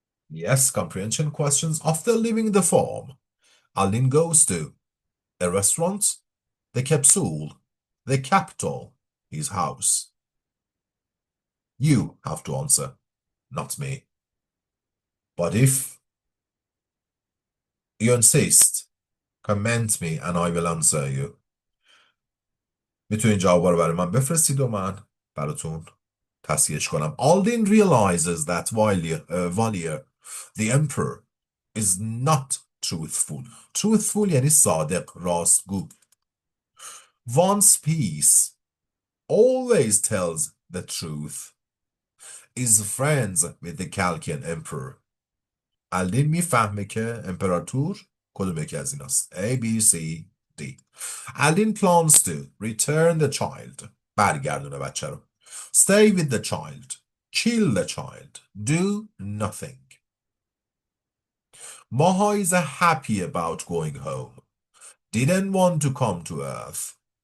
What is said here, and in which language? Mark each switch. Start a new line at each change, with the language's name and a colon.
English: Yes, comprehension questions. After leaving the farm, Aldin goes to a restaurant, the Capsule, the capital, his house. You have to answer, not me. But if you insist, comment me and I will answer you.
Persian: میتونین جوابا رو برای من بفرستید و من براتون تصحیحش کنم.
English: Aldin realizes that Valier, the emperor, is not truthful.
Persian: Truthful یعنی صادق، راستگو.
English: Wants peace, always tells the truth, is friends with the Chalcian emperor.
Persian: الدین میفهمه که امپراتور کدوم یکی از ایناست.
English: A, B, C, D. الدین plans to return the child.
Persian: برگردونه بچه رو.
English: Stay with the child. Kill the child. Do nothing. Maha is happy about going home. Didn't want to come to Earth.